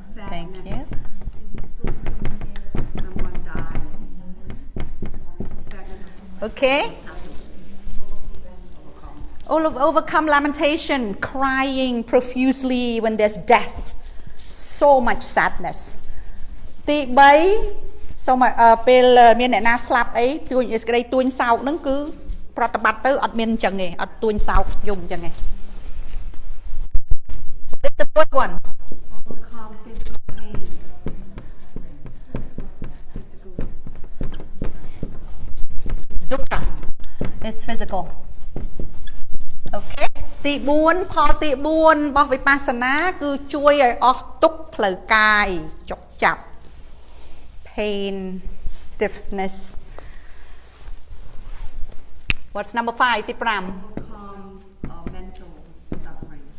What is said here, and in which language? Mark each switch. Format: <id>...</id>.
<en>Thank you. Okay. Overcome lamentation, crying profusely when there's death. So much sadness.</en> <km>ទី3សូមពេលមានអ្នកណាស្លាប់អីទួញសេចក្តីទួញសោកហ្នឹងគឺប្រតិបត្តិទៅអត់មានអញ្ចឹងទេអត់ទួញសោកយំអញ្ចឹងទេ</km> <en>The fourth one. Overcome physical pain. Dukkha is physical. Okay.</en> <km>ទី4ផលទី4របស់វិបស្សនាគឺជួយឲ្យអស់ទុក្ខផ្លូវកាយចុកចាប់</km> <en>pain stiffness. What's number 5</en> <km>ទី5</km> <en>Overcome mental suffering.</en>